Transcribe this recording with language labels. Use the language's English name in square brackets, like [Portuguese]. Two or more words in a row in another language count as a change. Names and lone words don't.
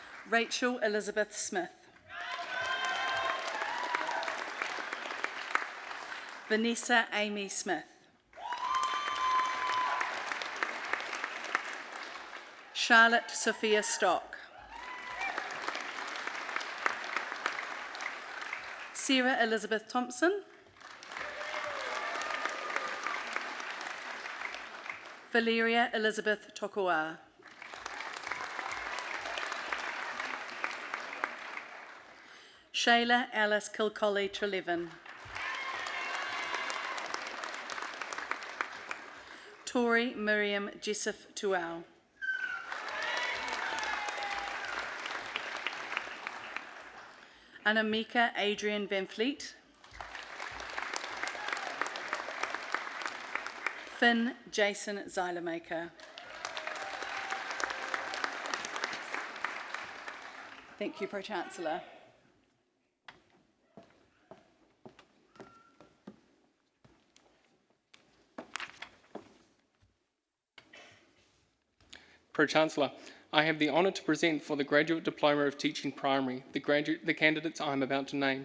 [English] Rachel Elizabeth Smith. Vanessa Amy Smith. Charlotte Sophia Stock. Sarah Elizabeth Thompson. Valeria Elizabeth Tokoa. Shayla Alice Kilcolly Trelevin. Tori Miriam Jessif Tuau. Anamika Adrian Van Fleet. Finn Jason Zylermaker. Thank you, Pro-Chancellor. Pro-Chancellor, I have the honour to present for the Graduate Diploma of Teaching Primary the candidates I am about to name.